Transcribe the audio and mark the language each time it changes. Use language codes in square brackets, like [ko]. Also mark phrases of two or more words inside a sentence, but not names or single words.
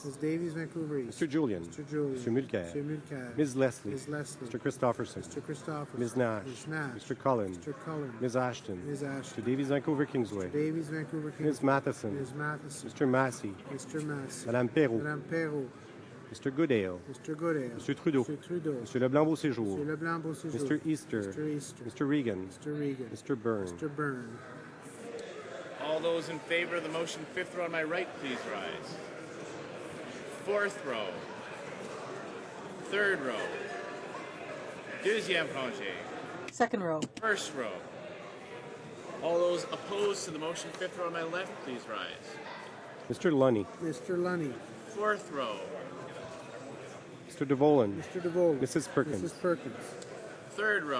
[en] Ms. Davies Vancouver East. Mr. Julian. Mr. Julian. Mr. Mulcair. Mr. Mulcair. Ms. Leslie. Ms. Leslie. Mr. Christopherson. Mr. Christopher. Ms. Nash. Ms. Nash. Mr. Cullen. Mr. Cullen. Ms. Ashton. Ms. Ashton. Mr. Davies Vancouver Kingsway. Davies Vancouver King. Ms. Matheson. Ms. Matheson. Mr. Massey. Mr. Massey. Madame Perrault. Madame Perrault. Mr. Goodale. Mr. Godale. Mr. Trudeau. Mr. Trudeau. Mr. Leblanc-Beauséjour. Mr. Leblanc Beauséjour. Mr. Easter. Mr. Easter. Mr. Regan. Mr. Regan. Mr. Byrne. Mr. Byrne. All those in favor of the motion, fifth row on my right, please rise. Fourth row. Third row. [fr] Deuxième rangée. [en] Second row. First row. All those opposed to the motion, fifth row on my left, please rise. Mr. Lunny. Mr. Lunny. Fourth row. Mr. DeVolan. Mr. DeVoe. Mrs. Perkins. Mrs. Perkins. Third row.